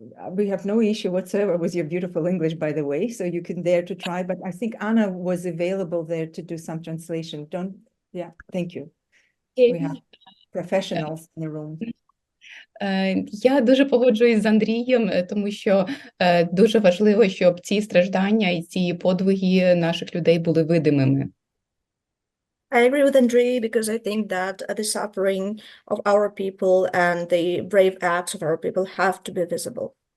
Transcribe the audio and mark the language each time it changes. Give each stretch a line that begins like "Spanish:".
English: We have no issue whatsoever with your beautiful English, by the way, so you can dare to try, but I think Anna was available there to do some translation. Thank you. We have professionals in the room.
Ukrainian: Я дуже погоджуюсь з Андрієм, тому що дуже важливо, щоб ці страждання і ці подвиги наших людей були видимими.
English: I agree with Andriy, because I think that the suffering of our people and the brave acts of our people have to be visible.